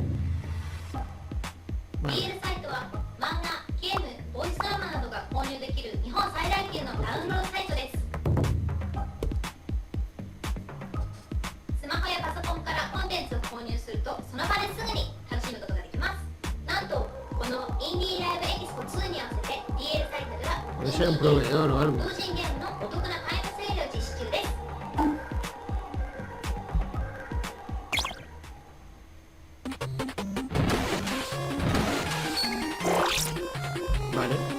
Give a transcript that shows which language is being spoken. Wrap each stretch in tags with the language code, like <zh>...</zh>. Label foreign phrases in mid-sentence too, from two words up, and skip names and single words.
<ja>DL サイトは漫画、ゲーム、ボイスドラマなどが購入できる日本最大級のダウンロードサイトですスマホやパソコンからコンテンツを購入するとその場ですぐに楽しむことができますなんとこのインディーライブエキスポ2に合わせて DL サイトでは</ja> <es>Puede ser un proveedor o algo.</es> <ja>同人ゲームのお得な開発セールを実施中です</ja> <es>Vale.</es>